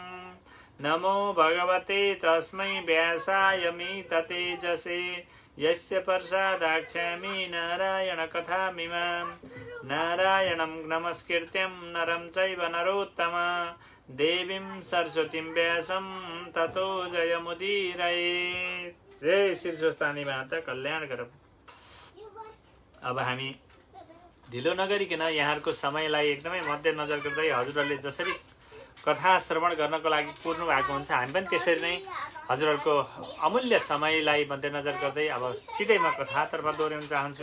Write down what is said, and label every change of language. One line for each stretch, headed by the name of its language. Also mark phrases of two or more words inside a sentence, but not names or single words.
Sanskrit: नमो भगवते तस्मै व्यासाय मिततेजसे यस्य प्रसादाख्यामि नारायण कथामिमां। नारायणं नमस्कृत्यं नरं चैव नरोत्तमा देवीं सरस्वतीं व्यासं ततो जयमुदीरये।
Nepali: जय शीर्षस्थानी माता कल्याण गर। अब हामी ढिलो नगरिकन यहाँहरूको समयलाई एकदमै मध्यनजर गर्दै हजुरहरूले जसरी कथा श्रवण गर्नको लागि कुर्नु भएको हुन्छ हामी पनि त्यसरी नै हजुरहरूको अमूल्य समयलाई मध्यनजर गर्दै अब सिधै म कथातर्फ दोहोऱ्याउन चाहन्छु।